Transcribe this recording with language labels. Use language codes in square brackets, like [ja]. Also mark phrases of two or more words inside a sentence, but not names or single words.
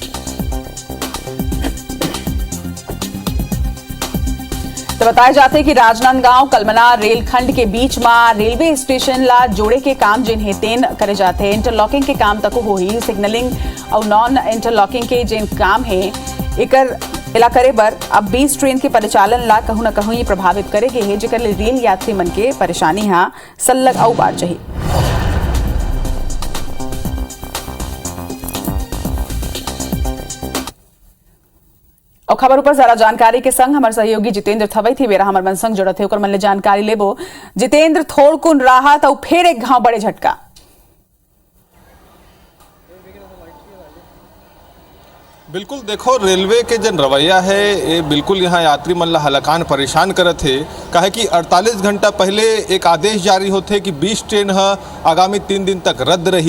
[hne] तो बताया जाता है कि राजनांदगांव कलमना रेलखंड के बीच में रेलवे स्टेशन ला जोड़े के काम जिन है तेन करे जाते हैं। इंटरलॉकिंग के काम तक हो ही सिग्नलिंग और नॉन इंटरलॉकिंग के जिन काम है एकर इलाके पर अब 20 ट्रेन के परिचालन ला कहूं न कहूं ये प्रभावित करेगे है जेकर ले रेल यात्री मन के परेशानी हाँ सल्लग और बढ़ जाही। और खबर ऊपर जरा जानकारी के संग हमारे सहयोगी जितेंद्र थवई थी बेरा हमारे मन संग जुड़त है मन ले जानकारी लेबो। जितेंद्र थोड़ कुन राहत और फिर एक घाव बड़े झटका। बिल्कुल देखो रेलवे के जन रवैया है ये बिल्कुल यहाँ यात्री मन ला हलकान परेशान करत है काहे कि 48 घंटा पहले एक आदेश जारी होते कि 20 ट्रेन आगामी 3 दिन तक रद्द रही।